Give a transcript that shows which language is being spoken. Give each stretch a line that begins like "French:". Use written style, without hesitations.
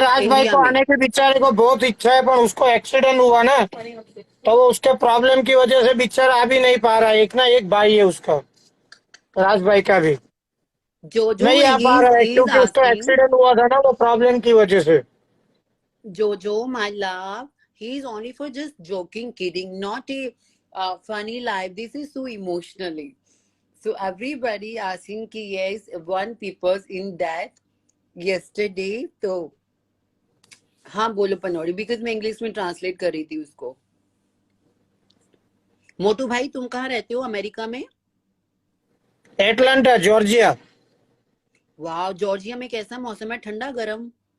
Hindi: राज भाई को आने की बेचारे को बहुत इच्छा है, पर उसको एक्सीडेंट हुआ ना, तो वो उसके प्रॉब्लम की वजह से बेचारा आ भी नहीं पा रहा है। एक ना एक भाई है उसका, राज भाई का भी जो नहीं आ पा रहा है, क्योंकि उसको एक्सीडेंट हुआ था ना, वो प्रॉब्लम की वजह से।
English: Jojo, my love, he is only for just joking, kidding, not a funny life. This is so emotionally. So everybody asking कि yes, one people's in death yesterday.
Hindi: तो हाँ बोलो पनौड़ी, बिकॉज मैं इंग्लिश में ट्रांसलेट कर रही थी उसको। मोटू भाई, तुम कहाँ रहते हो अमेरिका में? Atlanta, Georgia. वाह, जॉर्जिया में कैसा मौसम है, ठंडा गरम?